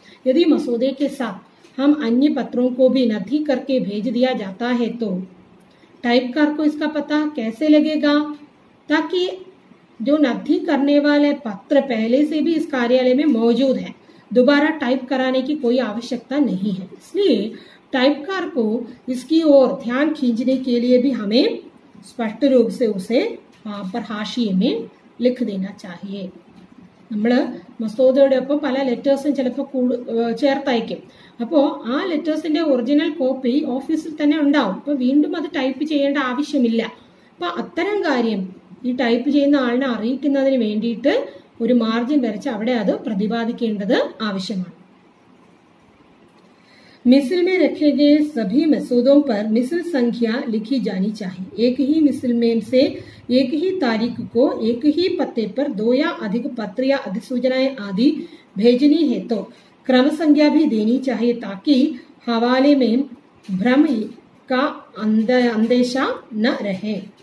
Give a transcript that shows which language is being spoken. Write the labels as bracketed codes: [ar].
[hi] यदि मसौदे के साथ हम अन्य पत्रों को भी नथी करके भेज दिया जाता है तो टाइपकार को इसका पता कैसे लगेगा, ताकि जो नथी करने वाले पत्र पहले से भी इस कार्यालय में मौजूद है, दोबारा टाइप कराने की कोई आवश्यकता नहीं है। इसलिए टाइपकार को इसकी ओर ध्यान खींचने के लिए भी हमें स्पष्ट रूप से उसे वहां पर हाशिए में लिख देना चाहिए। [ml] നമ്മൾ മസോദയോടൊപ്പം പല ലെറ്റേഴ്സും ചിലപ്പോൾ ചേർത്തയക്കും. അപ്പോൾ ആ ലെറ്റേഴ്സിന്റെ ഒറിജിനൽ കോപ്പി ഓഫീസിൽ തന്നെ ഉണ്ടാവും. അപ്പോൾ വീണ്ടും അത് ടൈപ്പ് ചെയ്യേണ്ട ആവശ്യമില്ല. അപ്പോൾ അത്തരം കാര്യം ഈ ടൈപ്പ് ചെയ്യുന്ന ആളിനെ അറിയിക്കുന്നതിന് വേണ്ടിയിട്ട് ഒരു മാർജിൻ വരച്ച് അവിടെ അത് പ്രതിപാദിക്കേണ്ടത് ആവശ്യമാണ്. [hi] मिसल में रखे गए सभी मसौदों पर मिसल संख्या लिखी जानी चाहिए। एक ही मिसल में से एक ही तारीख को एक ही पते पर 2 या अधिक पत्र या अधिसूचनाएं आदि भेजनी है तो क्रम संख्या भी देनी चाहिए, ताकि हवाले में भ्रम का अंदेशा न रहे।